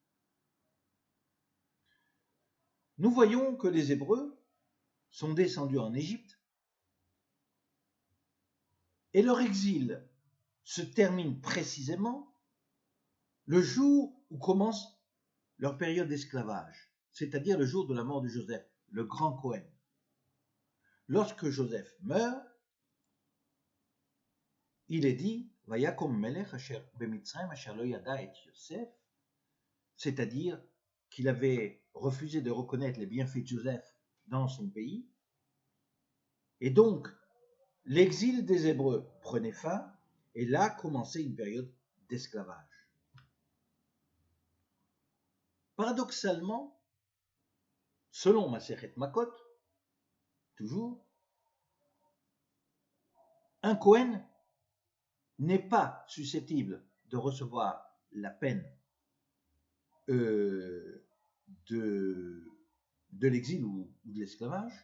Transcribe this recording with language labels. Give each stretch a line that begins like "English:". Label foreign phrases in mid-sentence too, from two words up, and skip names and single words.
French: Nous voyons que les Hébreux sont descendus en Égypte et leur exil se termine précisément le jour où commence leur période d'esclavage, c'est-à-dire le jour de la mort de Joseph, le grand Kohen. Lorsque Joseph meurt, il est dit «
Hebrew: ויקם מלך אשר במצרים אשר לא ידע את יוסף
French: », c'est-à-dire qu'il avait refusé de reconnaître les bienfaits de Joseph dans son pays. Et donc, l'exil des Hébreux prenait fin, et là commençait une période d'esclavage. Paradoxalement, selon Masechet Makot, toujours, un Kohen n'est pas susceptible de recevoir la peine de l'exil ou de l'esclavage.